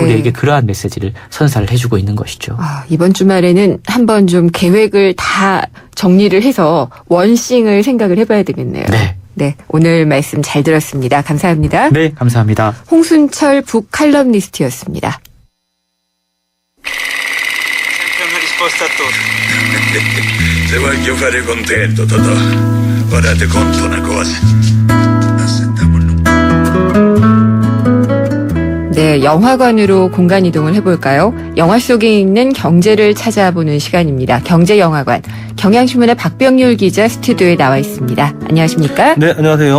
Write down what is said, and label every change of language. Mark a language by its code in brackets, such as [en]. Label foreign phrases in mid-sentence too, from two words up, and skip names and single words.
[ko] 우리에게 그러한 메시지를 선사를 해주고 있는 것이죠. 이번 주말에는 한번 좀 계획을 다 정리를 해서 원싱을 생각을 해봐야 되겠네요. 네. 네, 오늘 말씀 잘 들었습니다. 감사합니다. 네, 감사합니다. 홍순철 북 칼럼니스트였습니다. [it] Se voglio fare contento, Totò. Ora ti conto una cosa. [ko] 네, 영화관으로 공간 이동을 해볼까요? 영화 속에 있는 경제를 찾아보는 시간입니다. 경제영화관. 경향신문의 박병률 기자 스튜디오에 나와 있습니다. 안녕하십니까? 네, 안녕하세요.